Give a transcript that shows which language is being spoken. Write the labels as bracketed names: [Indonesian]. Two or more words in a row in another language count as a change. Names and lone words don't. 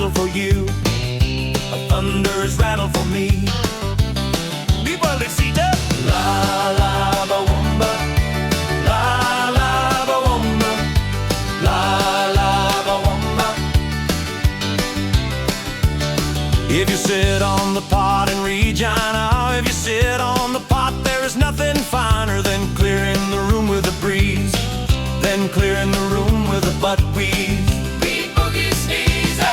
[English] you, a thunder's rattle for me. [Spanish] Mi pueblecita. [English] La la ba-womba, la la ba-womba, la la ba-womba. If you sit on the pot in Regina, if you sit on the pot, there is nothing finer than clearing the room with a breeze, then clearing the room with a butt wheeze. Beat Boogie sneeze, hey.